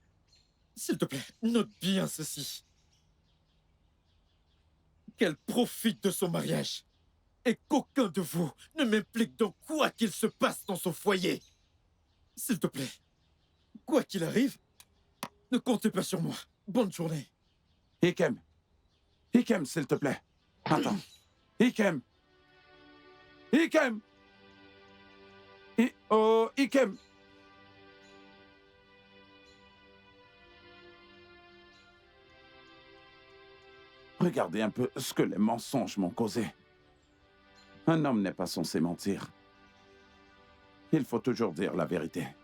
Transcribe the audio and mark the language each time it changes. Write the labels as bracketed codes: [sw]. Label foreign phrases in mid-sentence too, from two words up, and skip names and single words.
[fr] S'il te plaît, note bien ceci. Qu'elle profite de son mariage. Et qu'aucun de vous ne m'implique dans quoi qu'il se passe dans son foyer. S'il te plaît, quoi qu'il arrive, ne comptez pas sur moi. Bonne journée. Ikem. Ikem, s'il te plaît. Attends. Ikem. Ikem. Oh, Ikem. Regardez un peu ce que les mensonges m'ont causé. Un homme n'est pas censé mentir. Il faut toujours dire la vérité.